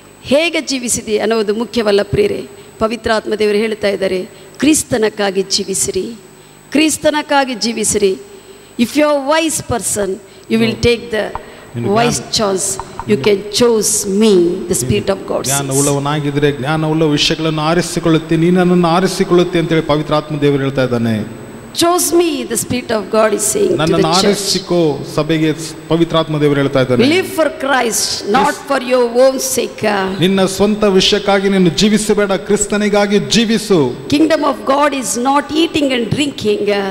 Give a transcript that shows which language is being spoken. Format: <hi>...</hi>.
<kn>ಹೇಗೆ ಜೀವಿಸಿದೆ ಅನ್ನೋದು ಮುಖ್ಯವಲ್ಲ ಪ್ರಿಯರೇ. ಪವಿತ್ರಾತ್ಮ ದೇವರು ಹೇಳ್ತಾ ಇದ್ದಾರೆ, ಕ್ರಿಸ್ತನಕ್ಕಾಗಿ ಜೀವಿಸಿರಿ, ಕ್ರಿಸ್ತನಕ್ಕಾಗಿ ಜೀವಿಸಿರಿ.</kn> <en>If you are wise person, you will take the wise choice. You can choose me, the spirit of God.</en> <kn>ಜ್ಞಾನವುಳ್ಳವನಾಗಿದ್ರೆ ಜ್ಞಾನವುಳ್ಳ ವಿಷಯಗಳನ್ನು ಆರಿಸಿಕೊಳ್ಳುತ್ತೆ, ನೀನು ನನ್ನನ್ನು ಆರಿಸಿಕೊಳ್ಳುತ್ತೆ ಅಂತೇಳಿ ಪವಿತ್ರಾತ್ಮ ದೇವರು ಹೇಳ್ತಾ ಇದ್ದಾನೆ.</kn> <en>Chose me, the Spirit of God is saying to the</en> <kn>ನನ್ನನ್ನು</kn> <en>church.</en> <kn>ಆರಿಸಿಕೋ ಸಭೆಗೆ ಪವಿತ್ರಾತ್ಮ ದೇವರು ಹೇಳ್ತಾ ಇದ್ದಾನೆ.</kn> <en>Live for Christ, not for your own sake.</en> <kn>ನಿನ್ನ ಸ್ವಂತ ವಿಷಯಕ್ಕಾಗಿ ನೀನು ಜೀವಿಸಬೇಡ, ಕ್ರಿಸ್ತನಿಗಾಗಿ ಜೀವಿಸು.</kn> <en>Kingdom of God is not eating and drinking.</en>